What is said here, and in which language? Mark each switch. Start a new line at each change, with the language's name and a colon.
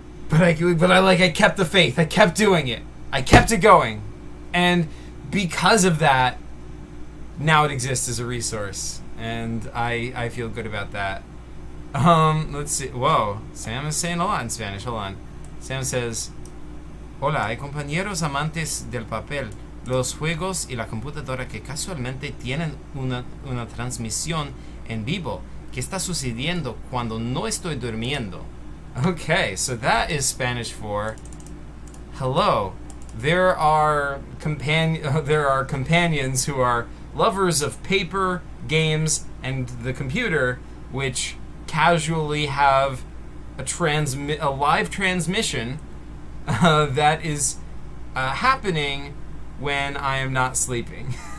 English: But I kept the faith. I kept doing it. I kept it going. And because of that, now it exists as a resource. And I feel good about that. Let's see. Whoa. Sam is saying a lot in Spanish. Hold on. Sam says,
Spanish: hola, hay compañeros amantes del papel, los juegos y la computadora que casualmente tienen una transmisión en vivo. ¿Qué está sucediendo cuando no estoy durmiendo?
English: Okay, so that is Spanish for hello. There are companions who are lovers of paper, games, and the computer, which casually have a live transmission that is happening when I am not sleeping.